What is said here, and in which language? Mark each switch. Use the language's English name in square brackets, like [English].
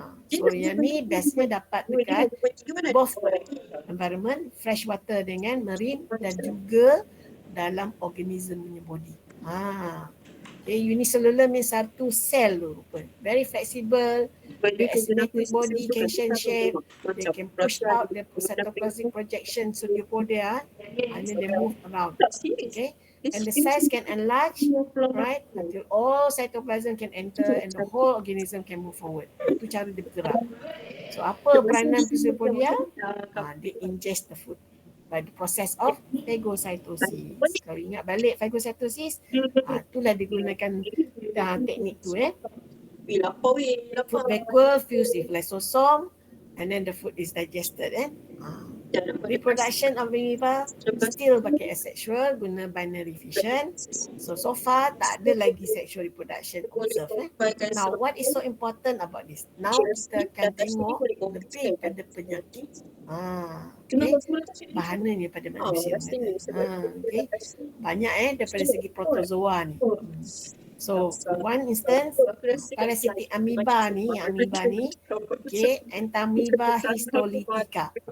[Malay] So yang ni biasanya dapat dekat both environment, fresh water dengan marine dan juga dalam organism punya body. [English] Okay, unicellular means [Malay] satu sel tu rupa. [English] Very flexible, the asymmetric body can change shape, they can push out the cytoplasmic projection pseudopodia and then they move around. Okay. And the cells can enlarge, right, until all cytoplasm can enter and the whole organism can move forward. [Malay] Itu cara dia bergerak. So apa peranan [English] pseudopodia? They ingest the food by the process of phagocytosis. [Malay] Kalau ingat balik phagocytosis, itulah digunakan teknik tu [English] Food vacuole fused with lysosome and then the food is digested Reproduction of amoeba still pakai asexual, [Malay] guna [English] binary fission. So far [Malay] tak ada lagi [English] sexual reproduction observed. Now what is so important about this? [Malay] Now kita akan tengok lebih pada penyakit. Okay. Bahananya pada manusia. [English] Okay. [Malay] Banyak daripada segi protozoa ni. [English] So one instance, parasitic amoeba ni, okay, Entamoeba histolytica.